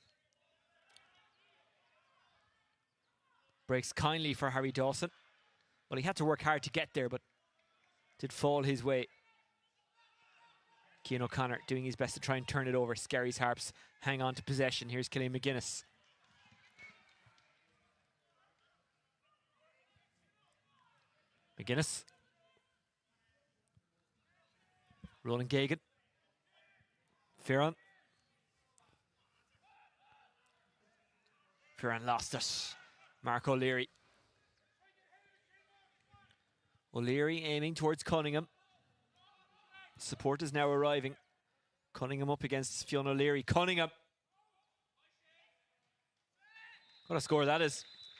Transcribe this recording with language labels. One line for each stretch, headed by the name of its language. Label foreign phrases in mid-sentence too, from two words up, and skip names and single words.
English: Breaks kindly for Harry Dawson. Well, he had to work hard to get there, but did fall his way. Cian O'Connor doing his best to try and turn it over. Skerries Harps hang on to possession. Here's Killian McGuinness. McGuinness. Roland Gagan. Fearon. Fearon lost it. Mark O'Leary. O'Leary aiming towards Cunningham. Support is now arriving. Cunningham up against Fionn O'Leary. Cunningham. What a score that is.